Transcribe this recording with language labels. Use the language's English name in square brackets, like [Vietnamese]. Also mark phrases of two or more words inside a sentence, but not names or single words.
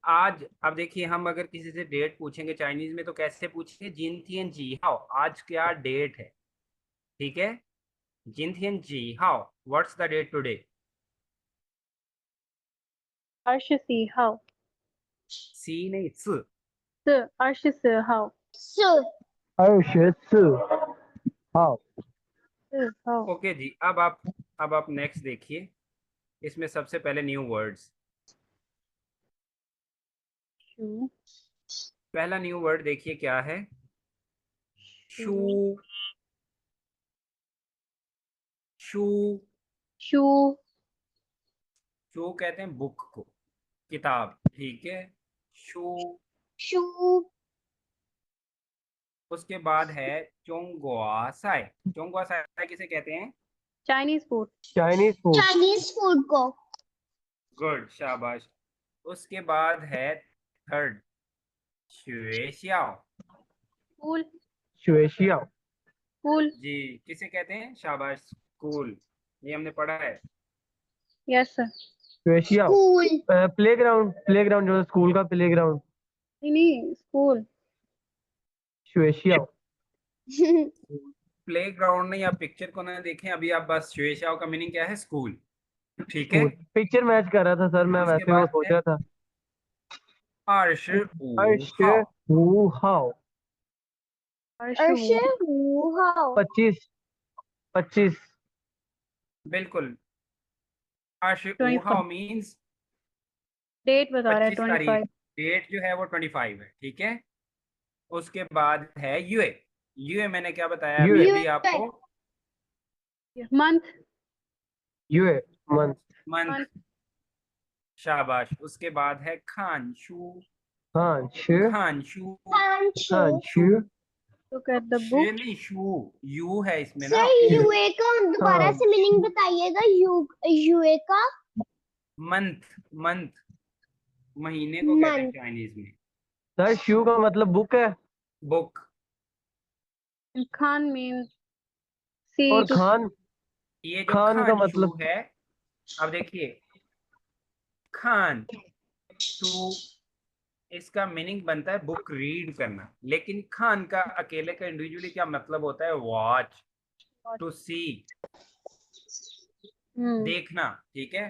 [Hindi] आज अब देखिए, हम अगर किसी से डेट पूछेंगे चाइनीज में तो कैसे पूछेंगे? [Chinese] 今天几号, [Hindi] आज क्या डेट है, ठीक है? [Chinese] 今天几号, [English] what's the date today? [Chinese] 24号 [Hindi] सी नहीं, स। [Chinese] 24号 [English] So [Chinese] 24号 4号 [Hindi] ओके जी, अब आप नेक्स्ट देखिए, इसमें सबसे पहले [English] new words. [Chinese] 鼠 [Hindi] पहला [English] new word [Hindi] देखिए क्या है? [Chinese] शू। 鼠 शू। 书 [Hindi] शू कहते हैं बुक को, किताब, ठीक है? [Chinese] शू। [English] shoe, [Hindi] उसके बाद है [Chinese] 中国菜. 中国菜 [Hindi] किसे कहते हैं? [English] Chinese food Chinese food Chinese food को [Hindi] गुड, शाबाश। उसके बाद है थर्ड, शुएशियाओ। [English] school [Chinese] शुएशिया [English] school [Hindi] जी, किसे कहते हैं? शाबाश, स्कूल। ये हमने पढ़ा है। [English] yes sir [Chinese] शुएशिया [English] school playground playground [Hindi] जो स्कूल का प्लेग्राउंड नहीं school [Chinese] शुएशिया [Hindi] प्लेग्राउंड नहीं, आप पिक्चर को ना देखें अभी, आप बस शुएशियाओ का मीनिंग क्या है? स्कूल, ठीक है? स्कूल [English] picture match [Hindi] कर रहा था सर, मैं उसके वैसे वो बाद सोच है रहा था। [Chinese] अर्श ऊ अर्श हाओ। हु हाओ 二十五号 25 25 [Hindi] बिल्कुल, [Chinese] 二十五 [Hindi] 25 [English] हाओ मीन्स [Hindi] डेट बता रहा है 25 तारीख। 25 डेट जो है वो 25 है, ठीक है? उसके बाद है यूए। यूए मैंने क्या बताया अभी [Chinese] यूए [Hindi] अभी आपको? [English] month यूए मंथ [Hindi] मंथ, शाबाश। उसके बाद है खानशू। हाँ श [Chinese] खानशू। [Hindi] हाँ [Chinese] 三 शू [English] look at the श book [Hindi] नहीं, शू, यू है इसमें ना। सर यूए का दोबारा हाँ से मीनिंग बताइएगा यूए का मंथ, मंथ महीने को कहते हैं [English] मंथ [Hindi] चाइनीज में। सर शू का मतलब बुक है [English] बुक। and Khan means sea [Hindi] और [English] to [Chinese] खान [Hindi] ये जो खान का [Chinese] खानशू [Hindi] मतलब है, अब देखिए, खान शू, इसका मीनिंग बनता है [English] book read [Hindi] करना, लेकिन खान का अकेले का इंडिविजुअली क्या मतलब होता है? [English] watch, to see, [Hindi] देखना, ठीक है?